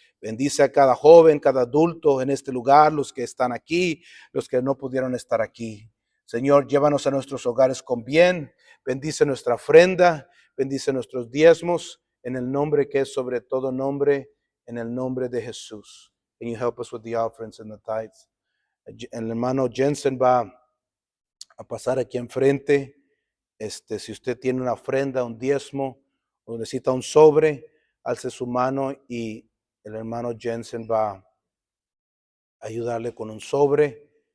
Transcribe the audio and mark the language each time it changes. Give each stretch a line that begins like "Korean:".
Spanish: Bendice a cada joven, cada adulto en este lugar, los que están aquí, los que no pudieron estar aquí. Señor, llévanos a nuestros hogares con bien, bendice nuestra ofrenda, bendice nuestros diezmos, en el nombre que es sobre todo nombre, en el nombre de Jesús.
English: Can you help us with the offerings and the tithes?
Spanish: El hermano Jensen va a pasar aquí enfrente. Si usted tiene una ofrenda, un diezmo, o necesita un sobre, alce su mano y el hermano Jensen va a ayudarle con un sobre.